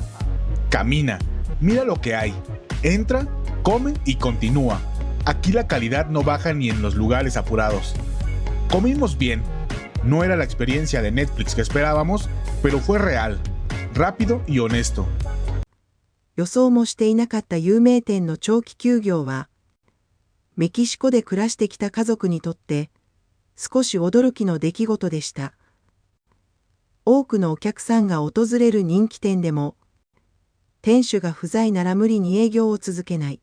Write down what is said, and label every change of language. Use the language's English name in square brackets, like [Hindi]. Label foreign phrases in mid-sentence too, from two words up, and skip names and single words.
[Spanish] Camina, mira lo que hay, entra, come y continúa. Aquí la calidad no baja ni en los lugares apurados. Comimos bien. No era la experiencia de Netflix que esperábamos, pero fue real, rápido y honesto. [Japanese] 予想もしていなかった有名店の長期休業は、メキシコで暮らしてきた家族にとって少し驚きの出来事でした。多くのお客さんが訪れる人気店でも、店主が不在なら無理に営業を続けない。